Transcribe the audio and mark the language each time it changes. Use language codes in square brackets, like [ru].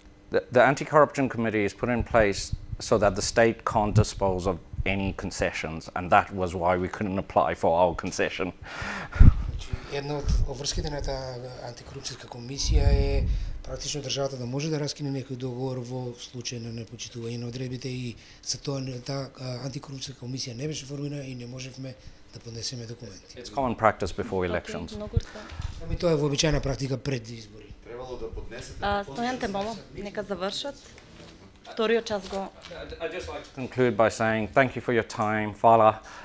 [en] The anti-corruption committee is put in place so that the state can't dispose of any concessions, and that was why we couldn't apply for our concession. [mk] Една од обврските на таа антикорупцијска комисија е практично државата да може да раскине некој договор во случај на непочитување на одредбите и за тоа таа антикорупцијска комисија не беше формирана и не можевме да поднесеме документи. [en] It's common practice before elections. [mk] Ами тоа е вообичаена практика пред избори. Требало да поднесете. Стојан те молам, нека завршат. Вториот час го. [en] I'd just like to conclude by saying thank you for your time, Fala.